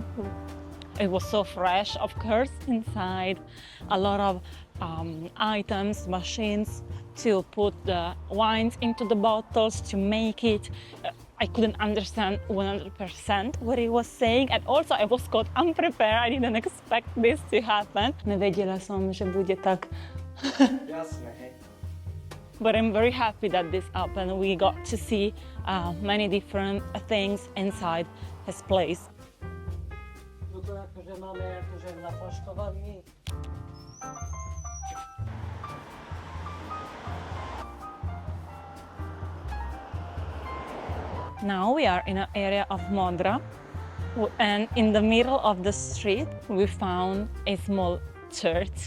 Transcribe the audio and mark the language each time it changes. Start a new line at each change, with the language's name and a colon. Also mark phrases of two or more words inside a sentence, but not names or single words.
English: It was so fresh, of course, inside. A lot of items, machines to put the wines into the bottles, to make it. I couldn't understand 100% what he was saying, and also I was caught unprepared. I didn't expect this to happen.
Slovak: Nevedela som, že bude tak.
English: But I'm very happy that this happened. We got to see many different things inside his place. Now we are in an area of Modra, and in the middle of the street we found a small church.